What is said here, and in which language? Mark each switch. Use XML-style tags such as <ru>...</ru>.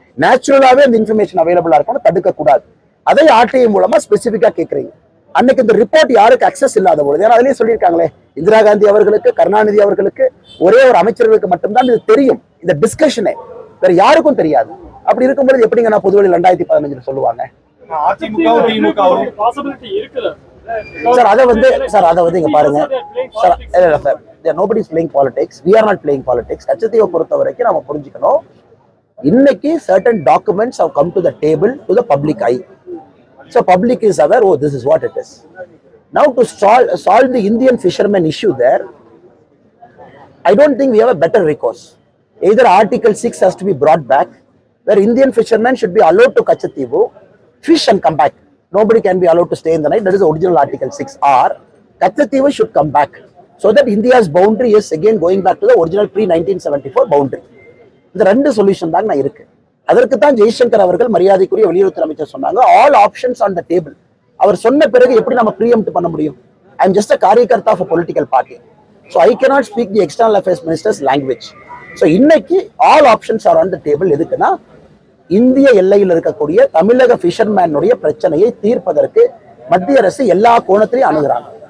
<ta>நேச்சுரலாவே அந்த இன்ஃபர்மேஷன் அவைலபிளா இருக்கணும், தடுக்க கூடாது. அதை ஆர்டிஐ மூலமா ஸ்பெசிபிக்கா கேட்கறீங்க. அன்னைக்கு இந்த ரிப்போர்ட் யாருக்கு அக்சஸ் இல்லாத பொழுது, ஏன்னா அதுலயே சொல்லியிருக்காங்களே, இந்திரா காந்தி அவர்களுக்கு, கருணாநிதி அவர்களுக்கு, ஒரே ஒரு அமைச்சர்களுக்கு மட்டும்தான் இது தெரியும். இந்த டிஸ்கஷனே வேற யாருக்கும் தெரியாது. அப்படி இருக்கும்போது எப்படிங்க நான் பொதுவெளி 2015 சொல்லுவாங்க? சார் அதை வந்து இங்க பாருங்க sir,</ta> <en>nobody is playing politics, we are not playing politics.</en> <ta>கச்சத்தீவை பொறுத்த வரைக்கும் நம்ம புரிஞ்சுக்கணும், இன்னைக்கு</ta> <en>certain documents have come to the table to the public eye. So public is aware, oh, this is what it is. Now to solve the Indian fishermen issue there, I don't think we have a better recourse. Either Article 6 has to be brought back, where Indian fishermen should be allowed to Kachativu, fish and come back. Nobody can be allowed to stay in the night. That is the original Article 6. Or Kachativu should come back, so that India's boundary is again going back to the original pre-1974 boundary.</en> <ta>இந்த ரெண்டு solution தான் நான் இருக்கு. அதற்கு தான் ஜெய்சங்கர் அவர்கள் மரியாதைக்குரிய வெளியுறவுத்துறை அமைச்சர் சொன்னாங்க,</ta> <en>All options on the table.</en> <ta>அவர் சொன்ன பிறகு எப்படி நம்ம ப்ரீஎம்ப்ட் பண்ண முடியும்?</ta> <en>I am just a காரியகர்த்தா of political party, so I cannot speak the external affairs minister's language.</en> <ta>So இன்னைக்கு</ta> <en>All options are on the table.</en> <ta>எதுக்குன்னா, இந்திய எல்லையில் இருக்கக்கூடிய தமிழக ஃபிஷர்மேனுடைய பிரச்சனையை தீர்ப்பதற்கு மத்திய அரசு எல்லா கோணத்திலையும் அணுகுறாங்க.</ta>